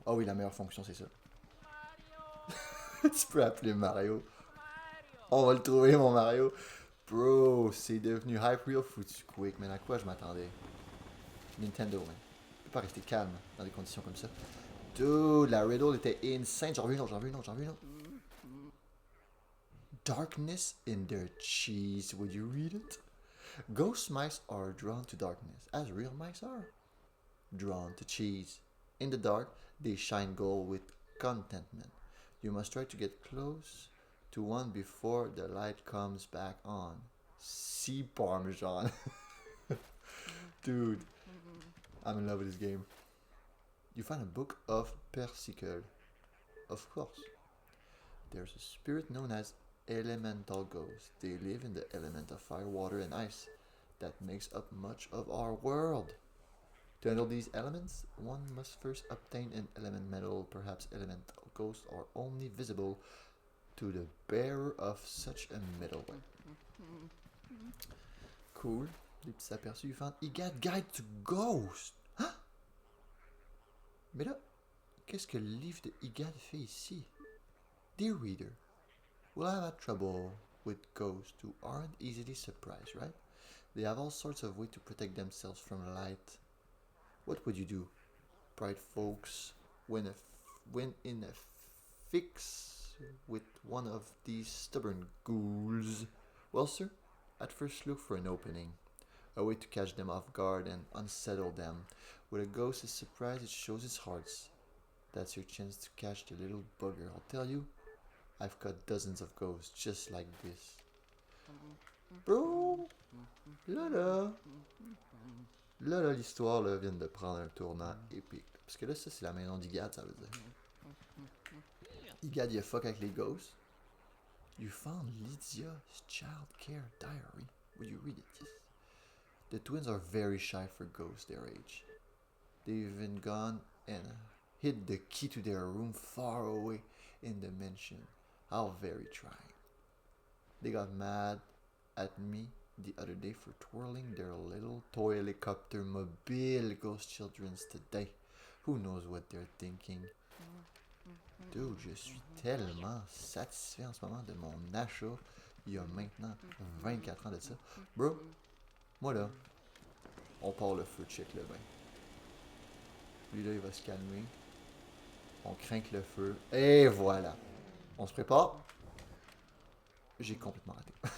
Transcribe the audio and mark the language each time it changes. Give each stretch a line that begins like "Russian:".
French: Ah oui, la meilleure fonction, c'est ça. Tu peux appeler Mario. On va le trouver, mon Mario.
English: Bro,
French: c'est devenu hype
English: real
French: foutu
English: quick, man.
French: À quoi je m'attendais? Nintendo,
English: man.
French: Je peux pas rester calme dans des conditions comme ça.
English: Dude,
French: la riddle était insane. J'en veux une autre, j'en veux une autre, j'en veux une autre.
English: Darkness in their cheese. Would you read it? Ghost mice are drawn to darkness, as real mice are drawn to cheese. In the dark, they shine gold with contentment. You must try to get close to one before the light comes back on. Sea Parmesan. Dude, I'm in love with this game. You find a book of Persicle. Of course. There's a spirit known as elemental ghosts. They live in the element of fire, water, and ice that makes up much of our world. To handle these elements, one must first obtain an element metal. Perhaps elemental ghosts are only visible to the bearer of such a metal. Cool.
French: Des petits aperçus.
English: You found EGAD Guide to Ghost.
French: Hein? Mais là, qu'est-ce que le livre de EGAD fait ici?
English: Dear reader, we'll have had trouble with ghosts who aren't easily surprised, right? They have all sorts of ways to protect themselves from light. What would you do, bright folks, when in a fix with one of these stubborn ghouls? Well, sir, at first look for an opening, a way to catch them off guard and unsettle them. When a ghost is surprised, it shows its hearts. That's your chance to catch the little bugger. I'll tell you, I've caught dozens of ghosts just like this. Bro,
French: là, l'histoire là, vient de prendre un tournant épique. Parce que là, ça, c'est la maison d'Igad, ça veut dire. Igad, il fuck avec les ghosts.
English: You found Lydia's child care diary. Would you read it? The twins are very shy for ghosts their age. They've even gone and hid the key to their room far away in the mansion. How very trying. They got mad at me the other day for twirling their little toy helicopter mobile ghost children's today. Who knows what they're thinking? Dude,
French: je suis tellement satisfait en ce moment de mon achat il y a maintenant 24 ans de ça.
English: Bro,
French: moi là, on part le feu, check le bain. Lui là, il va se calmer. On craint le feu. Et voilà. On se prépare. J'ai complètement raté.